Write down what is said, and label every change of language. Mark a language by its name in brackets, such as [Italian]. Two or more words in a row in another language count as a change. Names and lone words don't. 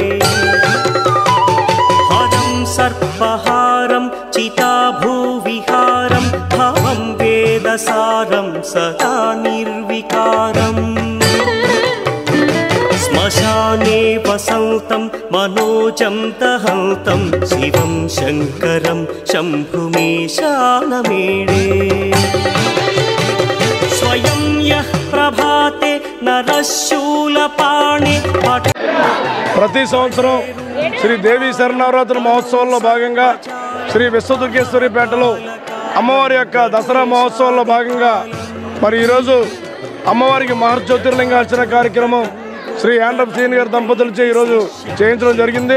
[Sanskrit] हरं सर्पहारं चिताभूविहारं भवं वेदसारं सदा निर्विकारम् श्मशाने वसन्तं मनोजं दहन्तं शिवं शङ्करं शम्भुमीशानमीडे स्वयं यः प्रभाते नरशूलपाणे [Telugu] ప్రతి సంవత్సరం శ్రీ దేవి శరణవరాత్రి మహోత్సవంలో భాగంగా శ్రీ విశ్వదుర్గేశ్వరిపేటలో అమ్మవారి యొక్క దసరా మహోత్సవంలో భాగంగా మరి ఈరోజు అమ్మవారికి మహర్జ్యోతిర్లింగార్చన కార్యక్రమం శ్రీ యాండ్రప్ సీన్ గారి దంపతులచే ఈరోజు చేయించడం జరిగింది.